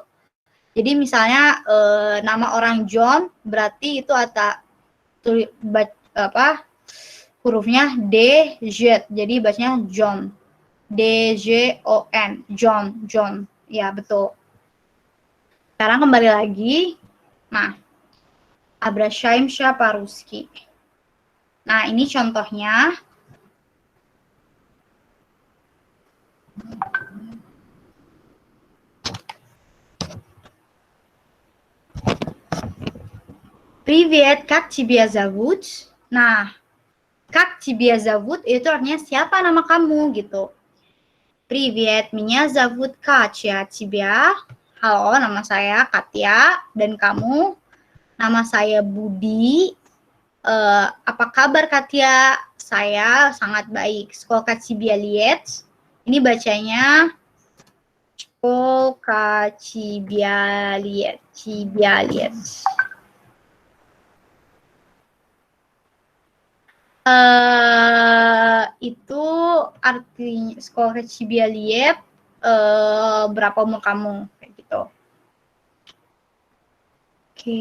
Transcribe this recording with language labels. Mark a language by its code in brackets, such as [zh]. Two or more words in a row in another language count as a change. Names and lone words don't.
[id] Jadi misalnya nama orang John berarti itu hurufnya D, Z. Jadi bacanya John. D, J, O, N. John. Ya, betul. Sekarang kembali lagi. Nah, [ru] Обращаемся по-русски. [id] Nah, ini contohnya. [ru] Привет, как тебя зовут? [id] Nah, [ru] как тебя зовут [id] itu artinya siapa nama kamu gitu. [ru] Привет, меня зовут Катя. Тебя? [id] Halo, nama saya Katya. Dan kamu? Nama saya Budi. Apa kabar Katya? Saya sangat baik. [ru] Сколько тебе лет? [id] Ini bacanya [ru] сколько тебе лет? [id] Itu artinya sekolah Cibialiet berapa umur kamu kayak gitu. Oke.